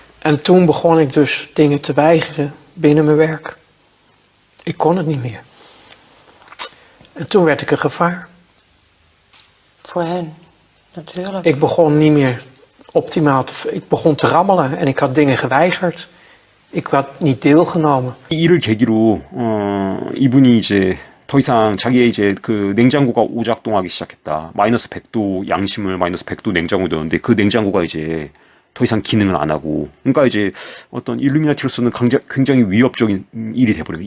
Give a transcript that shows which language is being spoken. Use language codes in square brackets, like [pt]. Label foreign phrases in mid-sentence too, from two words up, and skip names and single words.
[nl] En toen begon ik dus dingen te weigeren binnen mijn werk. Ik kon het niet meer. En toen werd ik een gevaar. Voor hen, natuurlijk. Ik begon niet meer optimaal ik begon te rammelen en ik had dingen geweigerd. Ik had niet deelgenomen. [ko] 이 일을 계기로 이분이 이제 더 이상 자기의 이제 그 냉장고가 오작동하기 시작했다. 마이너스 100도 양심을 마이너스 100도 냉장고에 넣었는데 그 냉장고가 이제 더 이상 기능을 안 하고, 그러니까 이제 어떤 일루미나티로서는 굉장히 위협적인 일이 돼버려요.